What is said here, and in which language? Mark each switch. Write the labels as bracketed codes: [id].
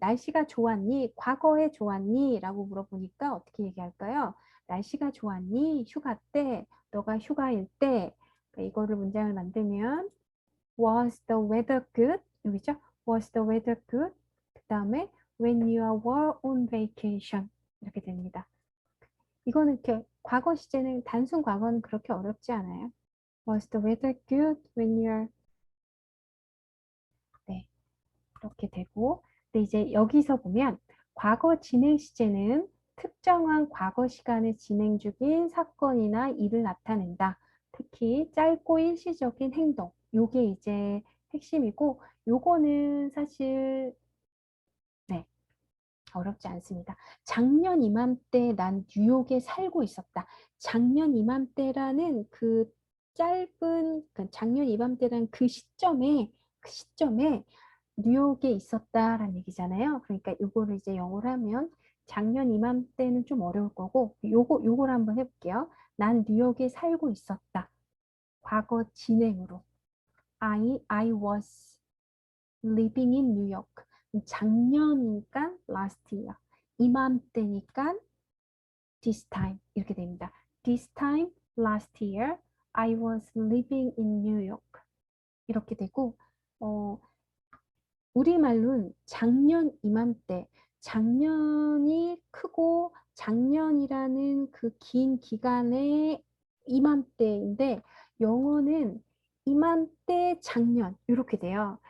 [ko] 날씨가 좋았니? 과거에 좋았니? 라고 물어보니까 어떻게 얘기할까요? 날씨가 좋았니? 휴가 때, 너가 휴가일 때. 그러니까 이거를 문장을 만들면 [en] Was the weather good [ko] 여기죠? [en] Was the weather good? [ko] 그 다음에 [en] when you were on vacation [ko] 이렇게 됩니다. 이거는 이렇게 과거 시제는 단순 과거는 그렇게 어렵지 않아요. [en] Was the weather good when you're [ko] 네, 이렇게 되고 근데 이제 여기서 보면 과거 진행 시제는 특정한 과거 시간에 진행 중인 사건이나 일을 나타낸다. 특히 짧고 일시적인 행동. 요게 이제 핵심이고 요거는 사실 네, 어렵지 않습니다. 작년 이맘때 난 뉴욕에 살고 있었다. 작년 이맘때라는 그 짧은 작년 이맘때라는 그 시점에 뉴욕에 있었다라는 얘기잖아요. 그러니까 요거를 이제 영어로 하면 작년 이맘때는 좀 어려울 거고 요걸 한번 해볼게요. 난 뉴욕에 살고 있었다. 과거 진행으로 [en] I was living in New York. [ko] 작년이니까 [en] last year. [ko] 이맘때니까 [en] this time [ko] 이렇게 됩니다. [en] This time last year I was living in New York. [ko] 이렇게 되고 우리말로는 작년 이맘때 작년이 크고 작년이라는 그 긴 기간의 이맘때인데 영어는 이맘때 작년 이렇게 돼요.